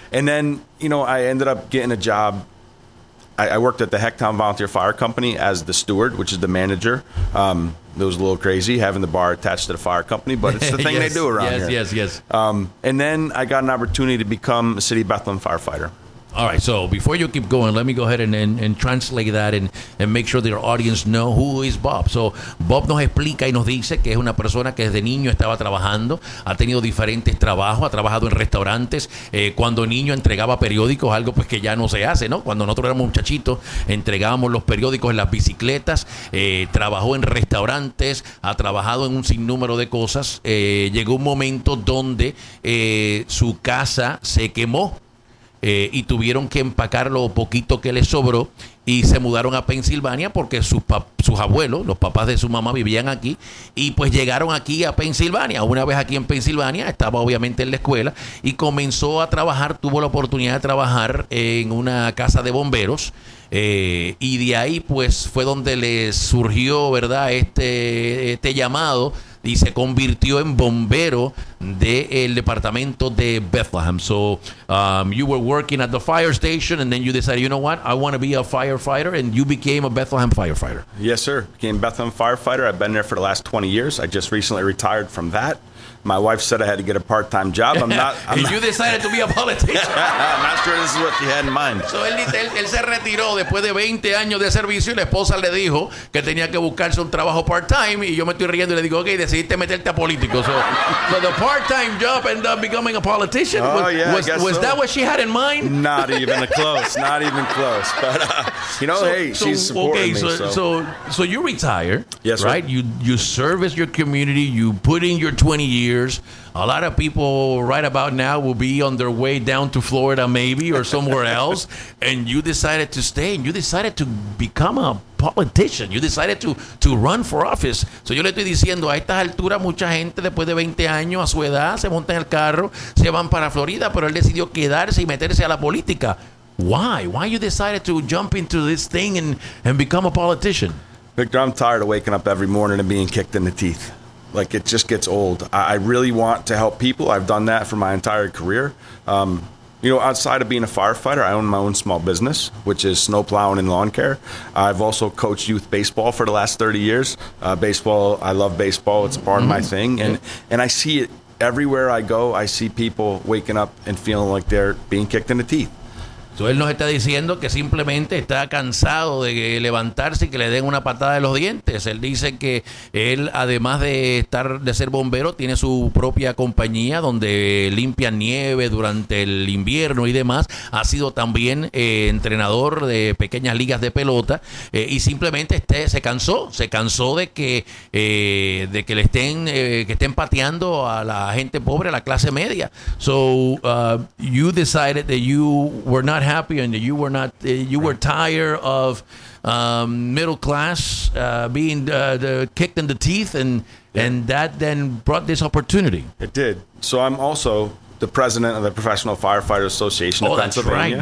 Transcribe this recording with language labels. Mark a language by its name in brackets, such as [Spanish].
[English] And then, you know, I ended up getting a job. I worked at the Hecktown Volunteer Fire Company as the steward, which is the manager. It was a little crazy having the bar attached to the fire company, but it's the thing yes, they do around yes, here. Yes, yes, yes. And then I got an opportunity to become a City of Bethlehem firefighter. All right, so before you keep going, let me go ahead and translate that and make sure that our audience know who is Bob. [Spanish] So Bob nos explica y nos dice que es una persona que desde niño estaba trabajando, ha tenido diferentes trabajos, ha trabajado en restaurantes. Cuando niño entregaba periódicos, algo pues que ya no se hace, ¿no? Cuando nosotros éramos muchachitos, entregábamos los periódicos en las bicicletas, trabajó en restaurantes, ha trabajado en un sinnúmero de cosas. Llegó un momento donde su casa se quemó. Y tuvieron que empacar lo poquito que les sobró y se mudaron a Pensilvania porque sus abuelos, los papás de su mamá, vivían aquí y pues llegaron aquí a Pensilvania. Una vez aquí en Pensilvania, estaba obviamente en la escuela y comenzó a trabajar, tuvo la oportunidad de trabajar en una casa de bomberos y de ahí pues fue donde les surgió, ¿verdad?, este llamado. Y se convirtió en bombero del departamento de Bethlehem. [English] So you were working at the fire station, and then you decided, you know what, I want to be a firefighter, and you became a Bethlehem firefighter. Yes, sir. Became Bethlehem firefighter. I've been there for the last 20 years. I just recently retired from that. My wife said I had to get a part-time job. You decided to be a politician. I'm not sure this is what she had in mind. [Spanish] So él se retiró después de 20 años de servicio y la esposa le dijo que tenía que buscarse un trabajo part-time y yo me estoy riendo y le digo, okay, decidiste meterte a político. [English] So the part-time job ended up becoming a politician. Was that what she had in mind? Not even close. Not even close. But she's supporting me. So you retire. Yes, sir. Right? You service your community. You put in your 20 years. A lot of people right about now will be on their way down to Florida maybe or somewhere else, and you decided to stay and you decided to become a politician. You decided to run for office. [Spanish] So yo le estoy diciendo, a estas alturas mucha gente después de 20 años a su edad se monta en el carro, se van para Florida, pero él decidió quedarse y meterse a la política. [English] Why you decided to jump into this thing and become a politician? Victor, I'm tired of waking up every morning and being kicked in the teeth. Like, it just gets old. I really want to help people. I've done that for my entire career. You know, outside of being a firefighter, I own my own small business, which is snow plowing and lawn care. I've also coached youth baseball for the last 30 years. Baseball, I love baseball. It's a part of my thing. And I see it everywhere I go. I see people waking up and feeling like they're being kicked in the teeth. [Spanish] So él nos está diciendo que simplemente está cansado de levantarse y que le den una patada de los dientes. Él dice que él, además de ser bombero, tiene su propia compañía donde limpia nieve durante el invierno y demás. Ha sido también entrenador de pequeñas ligas de pelota y simplemente se cansó de que le estén que estén pateando a la gente pobre, a la clase media. [English] So you decided that you were not happy and you were not you were tired of middle class being the kicked in the teeth and that then brought this opportunity. It did. So I'm also the president of the Professional Firefighter Association of Pennsylvania.